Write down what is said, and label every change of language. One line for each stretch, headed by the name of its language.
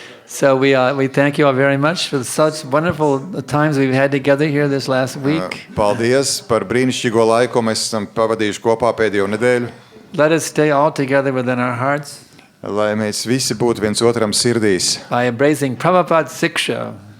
English: So we thank you all very much for such wonderful times we've had together here this last week.
Latvian: Paldies par brīnišķīgo laiku, ko mēs esam pavadījuši kopā pēdējo nedēļu.
English: Let us stay all together within our hearts
Latvian: Lai mēs visi būtu viens otram sirdīs.
English: by embracing Prabhupada's Siksha.